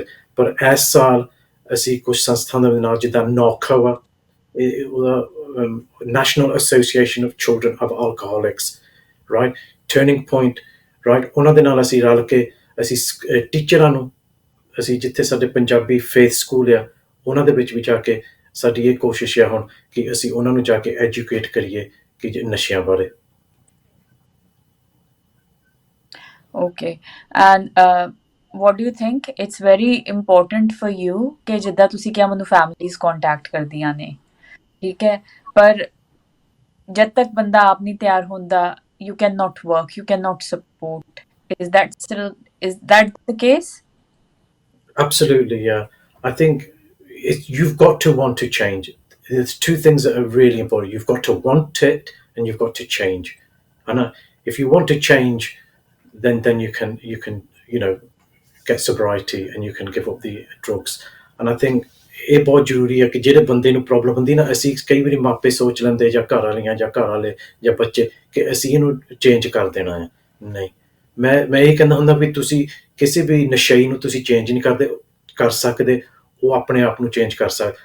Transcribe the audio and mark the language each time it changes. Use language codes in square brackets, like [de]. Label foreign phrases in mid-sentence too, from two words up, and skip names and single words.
[pa] ਪਰ ਇਸ ਸਾਲ ਅਸੀਂ ਕੁਝ ਸੰਸਥਾਵਾਂ ਦੇ ਨਾਲ, ਜਿੱਦਾਂ ਨੌਖਾ ਵਾ, ਉਹਦਾ ਨੈਸ਼ਨਲ ਐਸੋਸੀਏਸ਼ਨ ਆਫ ਚਿਲਡਰਨ ਆਫ alcoholics, ਰਾਈਟ, ਟਰਨਿੰਗ ਪੁਆਇੰਟ, ਰਾਈਟ, ਉਹਨਾਂ ਦੇ ਨਾਲ ਅਸੀਂ ਰਲ ਕੇ ਅਸੀਂ ਟੀਚਰਾਂ ਨੂੰ, ਅਸੀਂ ਜਿੱਥੇ ਸਾਡੇ ਪੰਜਾਬੀ [en] faith school [pa] ਆ, ਉਹਨਾਂ ਦੇ ਵਿੱਚ ਵੀ ਜਾ ਕੇ ਸਾਡੀ ਇਹ ਕੋਸ਼ਿਸ਼ ਆ ਹੁਣ ਕਿ ਅਸੀਂ ਉਹਨਾਂ ਨੂੰ ਜਾ ਕੇ ਐਜੂਕੇਟ ਕਰੀਏ ਕਿ ਨਸ਼ਿਆਂ ਬਾਰੇ। [en] Okay. And what do you think? It's very important for you [pa] ਕਿ ਜਿੱਦਾਂ ਤੁਸੀਂ ਕਿਹਾ ਮੈਨੂੰ [en] families contact [pa] ਕਰਦੀਆਂ ਨੇ, ਠੀਕ ਹੈ, ਪਰ ਜਦ ਤੱਕ ਬੰਦਾ ਆਪ ਨਹੀਂ ਤਿਆਰ ਹੁੰਦਾ, [en] you cannot work, you cannot support. Is that the case? Absolutely, yeah. I think you've got to want to change. There's two things that are really important. You've got to want it and you've got to change. And if you want to change, then you can get sobriety and you can give up the drugs. And I think [pa] ਇਹ ਬਹੁਤ ਜ਼ਰੂਰੀ ਹੈ ਕਿ ਜਿਹੜੇ ਬੰਦੇ ਨੂੰ ਪ੍ਰੋਬਲਮ ਹੁੰਦੀ ਨਾ, ਅਸੀਂ ਕਈ ਵਾਰੀ ਮਾਪੇ ਸੋਚ ਲੈਂਦੇ ਜਾਂ ਘਰ ਵਾਲੀਆਂ ਜਾਂ ਘਰ ਵਾਲੇ ਜਾਂ ਬੱਚੇ ਕਿ ਅਸੀਂ ਇਹਨੂੰ ਚੇਂਜ ਕਰ ਦੇਣਾ ਹੈ। ਨਹੀਂ, ਮੈਂ ਇਹ ਕਹਿੰਦਾ ਹੁੰਦਾ ਵੀ ਤੁਸੀਂ ਕਿਸੇ ਵੀ ਨਸ਼ਈ ਨੂੰ ਤੁਸੀਂ ਚੇਂਜ ਨਹੀਂ ਕਰ ਸਕਦੇ, ਉਹ ਆਪਣੇ ਆਪ ਨੂੰ ਚੇਂਜ ਕਰ ਸਕਦਾ।